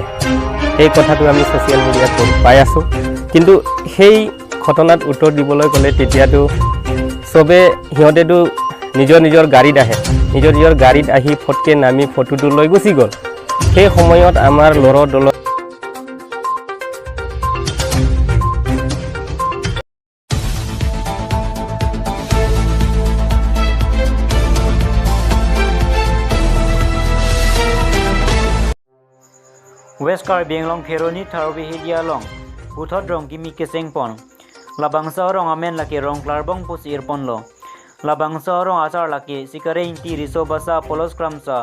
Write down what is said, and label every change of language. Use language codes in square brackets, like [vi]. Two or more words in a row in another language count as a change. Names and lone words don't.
[as] সেই কথাটো আমি ছ'চিয়েল মিডিয়াত পাই আছোঁ, কিন্তু সেই ঘটনাত উত্তৰ দিবলৈ গ'লে তেতিয়াতো চবে সিহঁতেতো নিজৰ গাড়ীত আহে, নিজৰ গাড়ীত আহি ফটকৈ নামি ফটোটো লৈ গুচি গ'ল। সেই সময়ত আমাৰ দলত [mjw] West Karbi Anglong Pheroni Tharbi Hidia Long Uthot Rong Kimi Keseng Pon Labangsa Rong Amen Laki Rong Klarbong Pusir Ponlo Labangsa Rong Asar Laki Sikare Inti Riso Basa Polos Kramsa